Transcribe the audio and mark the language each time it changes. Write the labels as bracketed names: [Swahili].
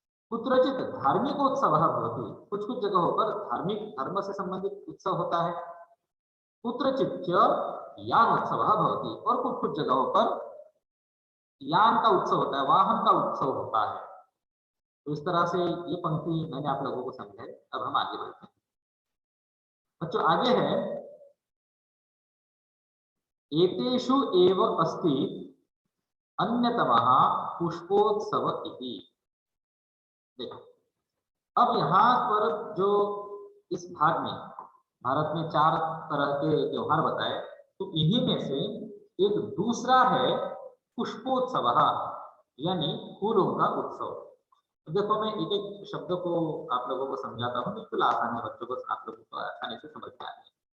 [Sanskrit] कुत्रचित धार्मिक उत्सव भवति, [Hindi] कुछ कुछ जगहों पर धार्मिक, धर्म से संबंधित उत्सव होता है। [Sanskrit] कुत्रचित यान उत्सव भवति, [Hindi] और कुछ कुछ जगहों पर यान का उत्सव होता है, वाहन का उत्सव होता है। तो इस तरह से ये पंक्ति मैंने आप लोगों को समझाई। अब हम आगे बढ़ते हैं बच्चों। [Sanskrit] आगे है एतेषु एव अस्ति अन्यतमः पुष्पोत्सव इति। [Hindi] देखो अब यहाँ पर जो इस भाग में भारत में 4 तरह के त्योहार बताए, तो इन्हीं में से एक दूसरा है पुष्पोत्सव, यानी फूलों का उत्सव। तो देखो मैं एक एक शब्द को आप लोगों को समझाता हूँ, बिल्कुल आसान है बच्चों को, आप लोगों को आसानी से समझ में आ जाए।